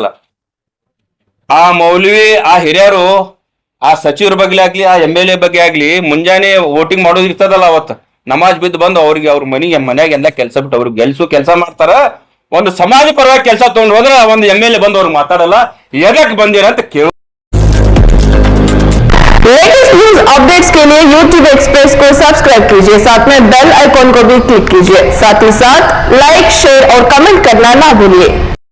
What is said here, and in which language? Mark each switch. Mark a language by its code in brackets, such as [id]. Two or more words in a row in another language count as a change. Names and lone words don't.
[kn] ಆ ಮೌಲ್ವಿ ಆ ಹಿರಿಯರು ಆ ಸಚಿವರ ಬಗ್ಗೆ ಆಗ್ಲಿ, ಆ MLA ಬಗ್ಗೆ ಆಗ್ಲಿ ಮುಂಜಾನೆ ವೋಟಿಂಗ್ ಮಾಡೋದು ಇರ್ತದಲ್ಲ, ಅವತ್ತು ನಮಾಜ್ ಬಿದ್ದು ಬಂದು ಅವ್ರಿಗೆ ಅವ್ರ ಮನ್ಯಾಗ ಎಲ್ಲ ಕೆಲಸ ಬಿಟ್ಟು ಅವ್ರಿಗೆ ಕೆಲಸ ಮಾಡ್ತಾರ. ಒಂದು ಸಮಾಜ ಪರವಾಗಿ ಕೆಲಸ ತಗೊಂಡು ಹೋದ್ರೆ ಒಂದು MLA ಬಂದು ಅವ್ರಿಗೆ ಮಾತಾಡಲ್ಲ, ಎದಕ್ ಬಂದಿರ ಅಂತ ಕೇಳ. [en] latest news updates [hi] के लिए YouTube एक्सप्रेस को सब्सक्राइब कीजिए, साथ में [en] bell icon [hi] को भी क्लिक कीजिए, साथ ही साथ [en] like, share [hi] और कमेंट करना ना भूलिए।